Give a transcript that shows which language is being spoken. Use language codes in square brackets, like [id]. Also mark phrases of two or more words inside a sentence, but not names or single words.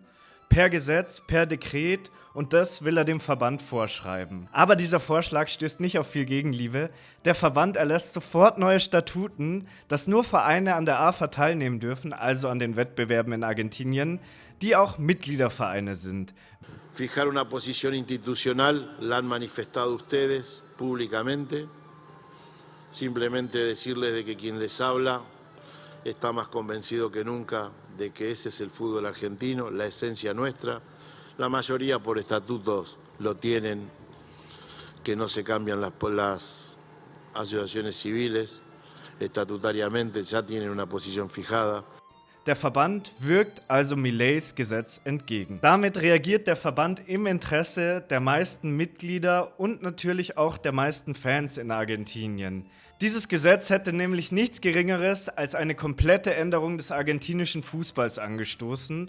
[de] Per Gesetz, per Dekret, und das will er dem Verband vorschreiben. Aber dieser Vorschlag stößt nicht auf viel Gegenliebe. Der Verband erlässt sofort neue Statuten, dass nur Vereine an der AFA teilnehmen dürfen, also an den Wettbewerben in Argentinien, die auch Mitgliedervereine sind. [es] Fijar una posición institucional la han manifestado ustedes públicamente. Simplemente decirles de que quien les habla está más convencido que nunca de que ese es el fútbol argentino, la esencia nuestra. La mayoría por estatutos lo tienen, que no se cambian las asociaciones civiles. estatutariamente ya tienen una posición fijada. [de] Der Verband wirkt also Mileis Gesetz entgegen. Damit reagiert der Verband im Interesse der meisten Mitglieder und natürlich auch der meisten Fans in Argentinien. Dieses Gesetz hätte nämlich nichts Geringeres als eine komplette Änderung des argentinischen Fußballs angestoßen.